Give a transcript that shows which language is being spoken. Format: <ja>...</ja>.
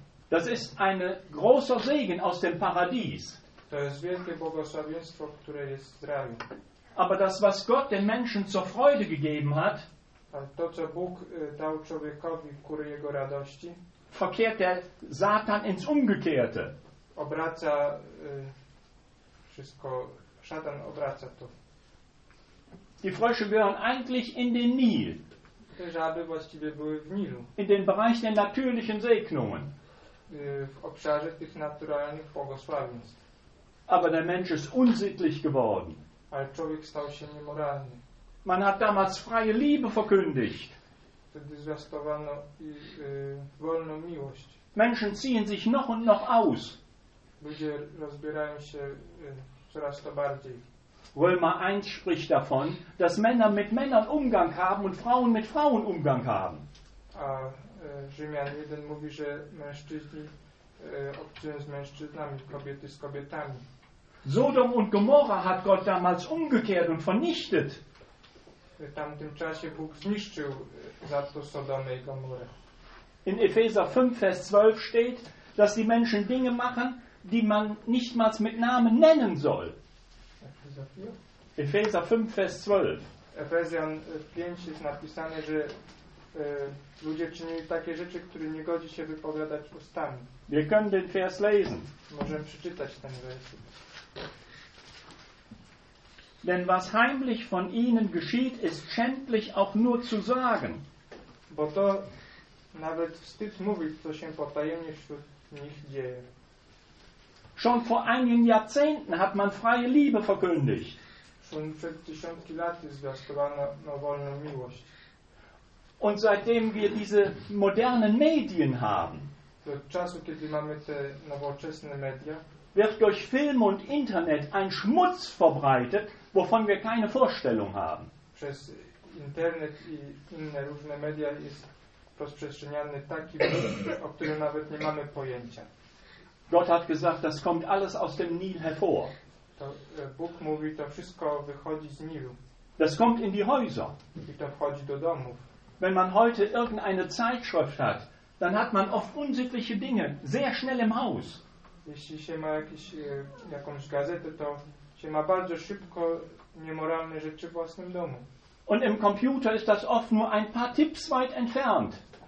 <de>Das ist ein großer Segen aus dem Paradies.</de> <pl>To jest wielkie błogosławieństwo, które jest w raju.</pl> <de>Aber das, was Gott den Menschen zur Freude gegeben hat,</de> <pl>to, co Bóg dał człowiekowi ku jego radości,</pl> <de>verkehrt der Satan ins Umgekehrte.</de> <pl>Obraca wszystko, szatan obraca to.</pl> <de>Die Frösche gehören eigentlich in den Nil.</de> <pl>Te żaby właściwie były w Nilu.</pl> <de>In den Bereich der natürlichen Segnungen.</de> <pl>w obszarze tych naturalnych błogosławieństw.</pl> <de>Aber der Mensch ist unsittlich geworden.</de> <pl>Ale człowiek stał się niemoralny.</pl> <de>Man hat damals freie Liebe verkündigt.</de> <pl>Wtedy zwiastowano wolną miłość.</pl> <de>Menschen ziehen sich noch und noch aus.</de> <pl>Ludzie rozbierają się coraz to bardziej.</pl> <de>Römer 1 spricht davon, dass Männer mit Männern Umgang haben und Frauen mit Frauen Umgang haben.</de> <pl>A Rzymian 1 mówi, że mężczyźni obcują z mężczyznami, kobiety z kobietami.</pl> <de>Sodom und Gomorra hat Gott damals umgekehrt und vernichtet.</de> <pl>W tamtym czasie Bóg zniszczył za to Sodomę i Gomorę.</pl> <de>In Epheser 5, Vers 12 steht, dass die Menschen Dinge machen, die man nicht mal mit Namen nennen soll. Epheser 5, Vers 12.</de> <pl>Efezjan 5 jest napisane, że ludzie czynili takie rzeczy, które nie godzi się wypowiadać ustami.</pl> <de>Wir können den Vers lesen.</de> <pl>Możemy przeczytać ten wers.</pl> <de>Denn was heimlich von ihnen geschieht, ist schändlich auch nur zu sagen.</de> <pl>Bo to nawet wstyd mówić, co się potajemnie wśród nich dzieje.</pl> <de>Schon vor einigen Jahrzehnten hat man freie Liebe verkündigt.</de> <pl>Schon przed tysiącami lat zwiastowano wolną miłość.</pl> <de>Und seitdem wir diese modernen Medien haben,</de> <pl>do czasu, kiedy mamy te nowoczesne media,</pl> <de>wird durch Film und Internet ein Schmutz verbreitet, wovon wir keine Vorstellung haben.</de> <pl>Przez Internet i inne różne media jest rozprzestrzeniany taki brud, o którym nawet nie mamy pojęcia.</pl> <de>Gott hat gesagt, das kommt alles aus dem Nil hervor.</de> <pl>To, Bóg mówi, to wszystko wychodzi z Nilu.</pl> <de>Das kommt in die Häuser.</de> <pl>I to wchodzi do domów.</pl> <de>Wenn man heute irgendeine Zeitschrift hat, dann hat man oft unsittliche Dinge sehr schnell im Haus.</de> <pl>Jeśli się ma jakąś gazetę, to się ma bardzo szybko niemoralne rzeczy w własnym domu.</pl> <de>Und im Computer ist das oft nur ein paar Tipps weit entfernt.</de>